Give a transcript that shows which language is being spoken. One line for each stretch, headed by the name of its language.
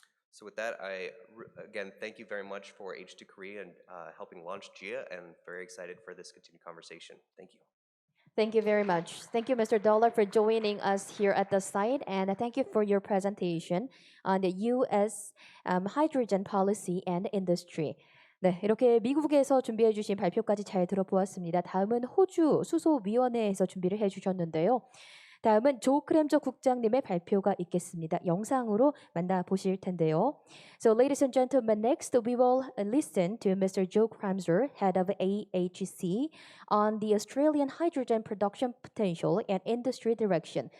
English: So with that, again, thank you very much for H2 Korea and helping launch GHIAA, and very excited for this continued conversation. Thank you. Thank you very much. Thank you, Mr. Dollar, for joining us here at the site, and thank you for your presentation on the U.S. hydrogen policy and industry.
Korean: 네, 이렇게 미국에서 준비해 주신 발표까지 잘 들어보았습니다. 다음은 호주 수소위원회에서 준비를 해 주셨는데요. 다음은 조 크램저 국장님의 발표가 있겠습니다. 영상으로 만나보실 텐데요.
English: So ladies and gentlemen, next we will listen to Mr. Joe Cramser, head of AHC, on the Australian hydrogen production potential and industry direction.